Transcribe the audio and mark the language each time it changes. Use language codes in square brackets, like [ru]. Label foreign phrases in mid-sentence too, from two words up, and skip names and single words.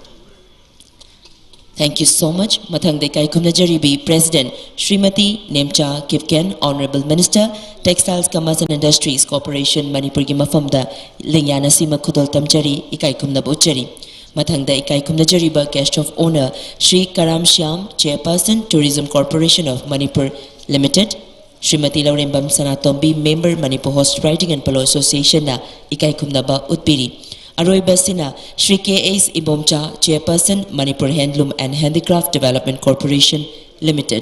[en] Thank you so much. [mni] Mathang Dekai Kumnajaribi, President, Srimati Nemcha Kipken, [en] Honorable Minister, Textiles, Commerce and Industries Corporation, [mni] Manipur Gimafamda, Lingyana Sima Kudol Tamjari, Ikai Kumnabochari. Mathang da Ikai Kumnajariba, [en] Guest of Honor, [mni] Shri Karam Shyam, Chairperson, Tourism Corporation of Manipur Limited, Srimati Laurimbam Sanatombi, Member Manipur Horse Riding and Polo Association na Ikai Kumnaba Utpiri. Aroy Basina, Shri K.S. Ibomcha, Chairperson, Manipur Handloom and Handicraft Development Corporation Limited.